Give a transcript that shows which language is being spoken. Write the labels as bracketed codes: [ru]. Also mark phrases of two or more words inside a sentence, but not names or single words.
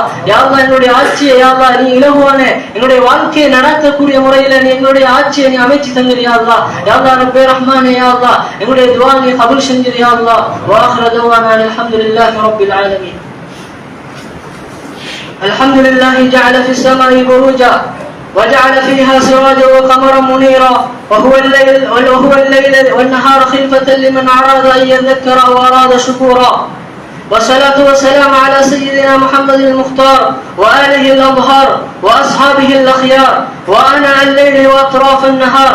[ar] يا الله, [ta] என்னுடைய ஆட்சியை [ar] يا الله [ta] நீ இலகுவான என்னுடைய வாழ்க்கையை நடத்தக்கூடிய முறையில நீ எங்களுடைய ஆட்சியை நீ அமைச்சு தந்துரு [ar] يا الله. يا الله, [ta] ரப்பே ரஹ்மானே [ar] يا الله, [ta] எங்களுடைய துஆ நீ கபூல் செஞ்சிரு யா அல்லாஹ். [ar] وآخر دعوانا الحمد لله رب العالمين. الحمد لله جعل في السماء بروجا وجعل فيها سراجا وقمرا منيرا وهو الليل والنهار خلفة لمن أراد أن يذكر وأراد شكورا. والصلاة والسلام على سيدنا محمد المختار وآله الأطهار وأصحابه الأخيار وآناء الليل وأطراف النهار.